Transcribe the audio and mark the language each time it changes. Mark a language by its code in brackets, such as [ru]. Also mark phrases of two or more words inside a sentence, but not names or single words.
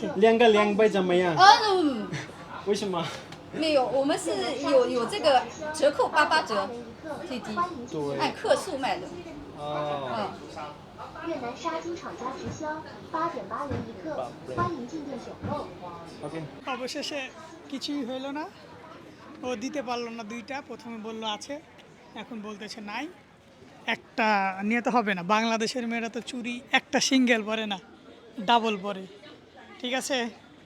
[zh] 两个200怎么样？哦，为什么？没有，我们是有这个折扣88折，最低，对按克数卖的。哦，越南沙金厂家直销8.8元一克，欢迎进店选购。 OK。 [bn] অবশেষে কিছুই হইলো না, ও দিতে পারলো না দুইটা। প্রথমে বললো আছে, এখন বলতেছে নাই। একটা নিয়ে তো হবে না, বাংলাদেশের মেয়েরা তো চুরি একটা সিঙ্গেল পরে না, ডাবল পরে। ঠিক আছে।